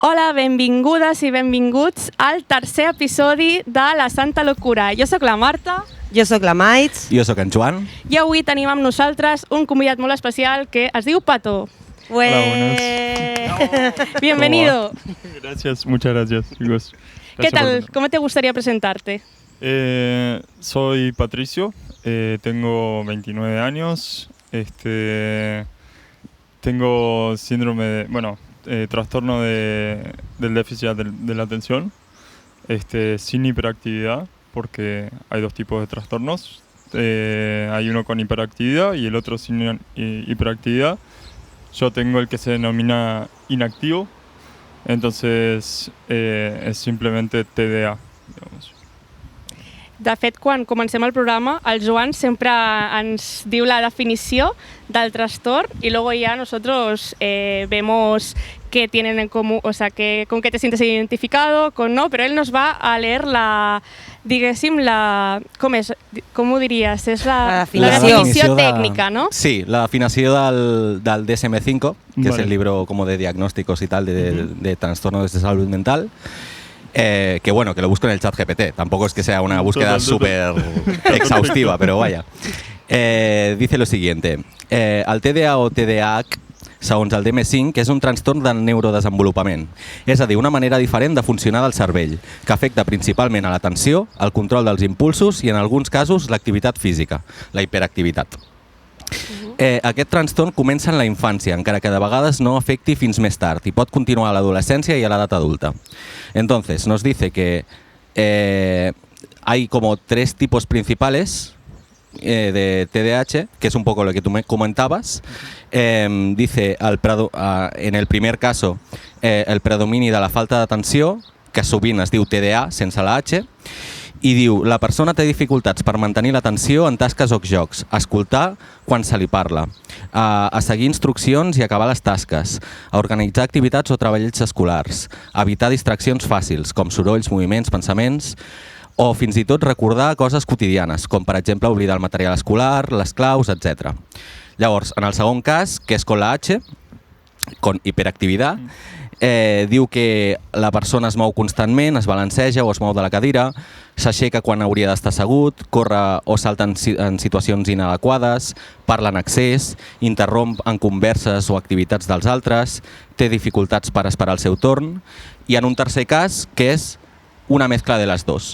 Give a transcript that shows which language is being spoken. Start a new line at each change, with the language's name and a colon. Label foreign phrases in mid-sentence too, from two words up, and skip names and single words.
Catalan: Hola, benvingudes i benvinguts al tercer episodi de La Santa Locura. Jo sóc la Marta. Jo sóc la Maitz. Jo sóc en Joan. I avui tenim amb nosaltres un convidat molt especial que es diu Pato.
Spanish: Hola, buenas. Bienvenido. Gracias, muchas gracias, chicos. ¿Qué tal? ¿Cómo te gustaría presentarte? Soy Patricio, tengo 29 años, tengo síndrome de, trastorno del déficit de la atención, sin hiperactividad, porque hay dos tipos de trastornos. Hay uno con hiperactividad y el otro sin hiperactividad. Yo tengo el que se denomina inactivo, entonces es simplemente TDA, digamos.
Catalan: De fet, quan comencem el programa, el Joan sempre ens diu la definició del trastorn
Spanish: y luego ya nosotros vemos qué tienen en común, o sea, con qué te sientes identificado, con no, pero él nos va a leer la, diguéssim,
Catalan: com ho diries? És la definició tècnica, ¿no? Sí, la definició del DSM-5,
Spanish: que es el libro como de diagnósticos y tal de trastornos de salud mental. Que bueno, que lo busco en el chat GPT. Tampoco es que sea una búsqueda súper exhaustiva, pero vaya. Dice lo siguiente.
Catalan: El TDA o TDAH, segons el DSM-5, és un trastorn del neurodesenvolupament. És a dir, una manera diferent de funcionar del cervell, que afecta principalment a l'atenció, el control dels impulsos i, en alguns casos, l'activitat física, la hiperactivitat. Aquest trastorn comença en la infància, encara que de vegades no afecti fins més tard i pot continuar a l'adolescència y a l'edat adulta.
Spanish: Entonces, nos dice que hay como tres tipos principales de TDAH, que es un poco lo que tú me comentabas. Dice, en el primer caso,
Catalan: el predomini de la falta d'atenció, que sovint es diu TDA sense la H, i diu, la persona té dificultats per mantenir l'atenció en tasques o jocs, a escoltar quan se li parla, a seguir instruccions i acabar les tasques, a organitzar activitats o treballs escolars, a evitar distraccions fàcils, com sorolls, moviments, pensaments, o fins i tot recordar coses quotidianes, com per exemple oblidar el material escolar, les claus, etc. Llavors, en el segon cas, que és
Spanish: con la H, con
Catalan: hiperactivitat, diu que la persona es mou constantment, es balanceja o es mou de la cadira, s'aixeca quan hauria d'estar assegut, corre o salta en situacions inadequades, parla en excés, interromp en converses o activitats dels altres, té dificultats per esperar el seu torn, i en un tercer cas, que és una mescla de les dos.